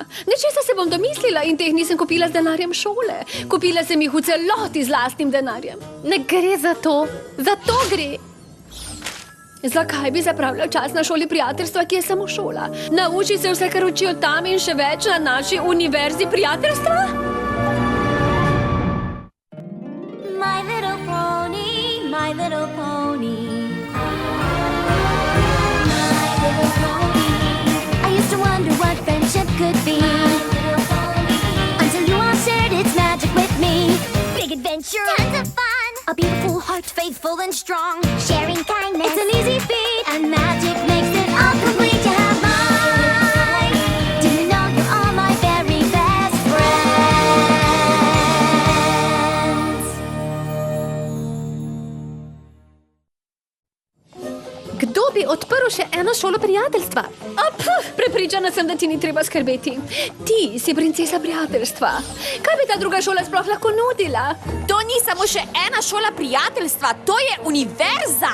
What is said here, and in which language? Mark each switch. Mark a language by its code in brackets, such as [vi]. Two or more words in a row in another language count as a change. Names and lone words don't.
[sl] Nečesa se bom domislila in teh nisem kupila z denarjem šole. Kupila sem jih v celoti z lastnim denarjem. Ne gre za to. Za to gre. Zakaj bi zapravljal čas na šoli prijateljstva, ki je samo šola? Nauči se vse, kar učijo tam in še več na naši univerzi prijateljstva? [en] My little pony, my little pony. My little pony. I used to wonder what friendship could be. My little pony. Until you all shared its magic with me. Big adventure, tons of fun. A beautiful heart, faithful and strong. Sharing kindness, it's an easy feat. And magic makes it all complete. You have mine. Do you know you're all my very best friends? [sl] Kdo bi odprl še eno šolo prijateljstva? Prepričana sem, da ti ni treba skrbeti. Ti si princesa prijateljstva. Kaj bi ta druga šola sploh lahko nudila? To ni samo še ena šola prijateljstva, to je univerza.